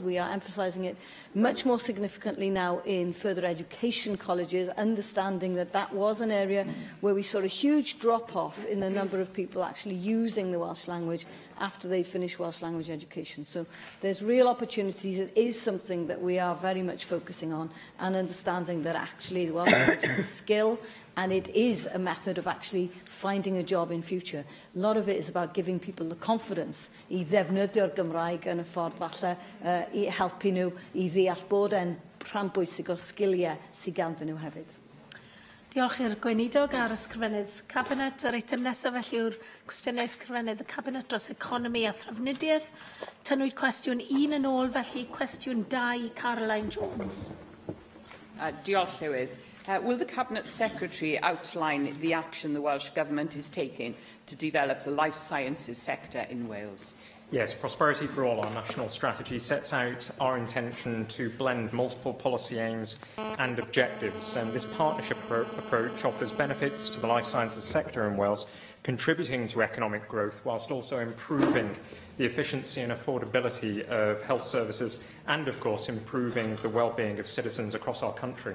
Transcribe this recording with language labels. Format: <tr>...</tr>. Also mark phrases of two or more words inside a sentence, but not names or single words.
<en>We are emphasising it much more significantly now in further education colleges, understanding that that was an area where we saw a huge drop-off in the number of people actually using the Welsh language after they finish Welsh language education. So there's real opportunities. It is something that we are very much focusing on and understanding that actually the Welsh language is a skill and it is a method of actually finding a job in future. A lot of it is about giving people the confidence</en> <cy>i ddefnyddio'r Gymraeg yn y ffordd falle i helpu nhw i ddeall bod e'n rhan bwysig o'r sgiliau sydd ganddyn nhw hefyd. Diolch i'r gweinidog a'r ysgrifennydd Cabinet. Yr eitem nesaf felly yw'r cwestiynau ysgrifennydd y Cabinet dros economi a thrafnidiaeth. Tynwyd cwestiwn 1 yn ôl, felly cwestiwn 2, Caroline Jones. Diolch, Llywydd.</cy> <en>Will the Cabinet Secretary outline the action the Welsh Government is taking to develop the life sciences sector in Wales? Yes, Prosperity for All, our national strategy, sets out our intention to blend multiple policy aims and objectives, and this partnership approach offers benefits to the life sciences sector in Wales, contributing to economic growth whilst also improving the efficiency and affordability of health services and, of course, improving the well-being of citizens across our country.</en>